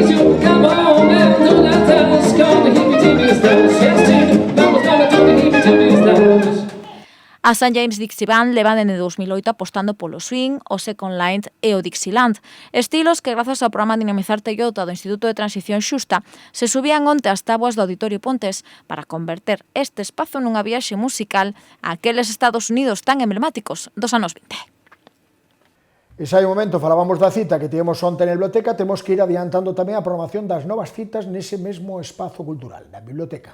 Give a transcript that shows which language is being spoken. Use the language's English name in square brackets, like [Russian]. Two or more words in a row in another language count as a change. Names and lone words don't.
[English] you. Come on down to that dance called the heebie-jeebies dance. Yes, too. Mama's gonna do the heebie-jeebies dance. [Galician] A St. James Dixie Band levan dende 2008 apostando polo swing, o [English] second line [Galician] e o Dixieland. Estilos que, grazas ao programa Dinamizar Tellota do Instituto de Transición Xusta, se subían onte ás táboas do Auditorio Pontes para converter este espazo nunha viaxe musical a aqueles Estados Unidos tan emblemáticos dos anos 20. E xa hai un momento, falábamos da cita que tivemos onte na biblioteca, temos que ir adiantando tamén a programación das novas citas nese mesmo espazo cultural, na biblioteca.